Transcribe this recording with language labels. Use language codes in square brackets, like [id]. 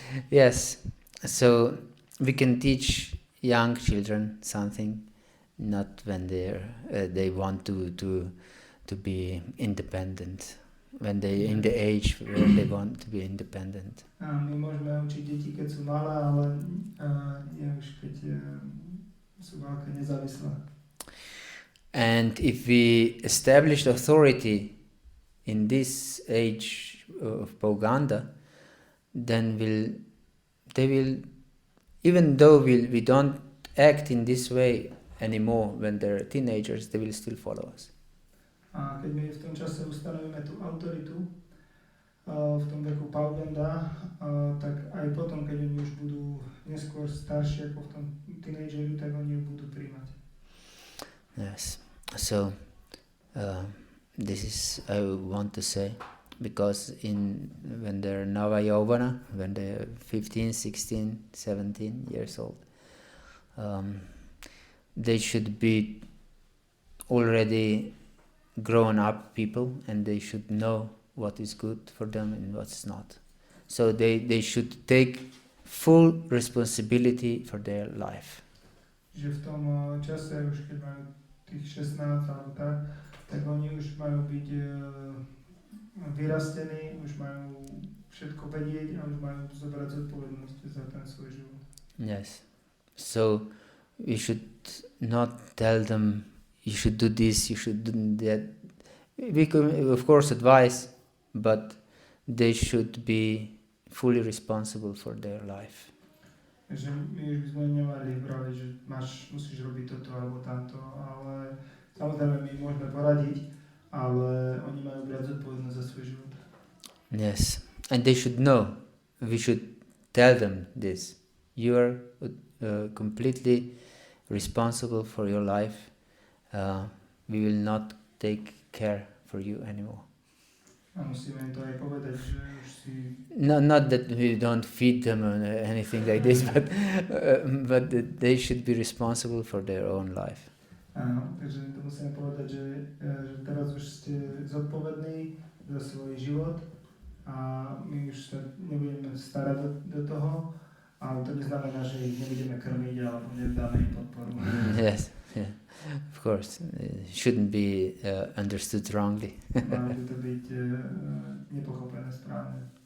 [en] Yes. So we can teach young children something, not when they want to be independent. When they in the age where they want to be independent. [sk] A my môžeme učiť deti, keď sú malé, ale nie už keď sú veľké nezávislé. [en] And if we establish authority in this age of propaganda, then they will, even though we don't act in this way anymore when they're teenagers, they will still follow us. [sk] A keď my v tom čase ustanovíme tú autoritu v tom veku Pauganda, tak aj potom, keď oni už budú neskôr starší ako v tom teenageru, tak oni ju budú príjmať. [en] Yes. So this is I want to say, because when they're Nava Yauvana, when they're 15, 16, 17 years old, they should be already grown up people, and they should know what is good for them and what's not. So they should take full responsibility for their life. [sk] Že v tom čase, už keď majú tých 16 alebo tak oni už majú byť vyrastení, už majú všetko vedieť a už majú zobrať zodpovednosť za ten svoj život. [en] Yes. So we should not tell them you should do this, you should do that. We can, of course, advise, but they should be fully responsible for their life. [sk] Že my už by sme nemali vraviť, že musíš robiť toto alebo tamto, ale samozrejme my môžeme poradiť, ale oni majú brať zodpovednosť za svoj život. [en] Yes, and they should know. We should tell them this. You are completely responsible for your life. We will not take care for you anymore. [sk] A musíme im to aj povedať, že už si... [en] No, not that we don't feed them or anything like this, but they should be responsible for their own life. [sk] Áno, takže to musíme povedať, že teraz už ste zodpovední za svoj život a my už sa nebudeme starať do toho, ale to neznamená, že ich nebudeme krmiť alebo nedáme im podporu. [en] Yes, yeah. Of course, it shouldn't be understood wrongly. [sk] Malo by to byť nepochopené správne.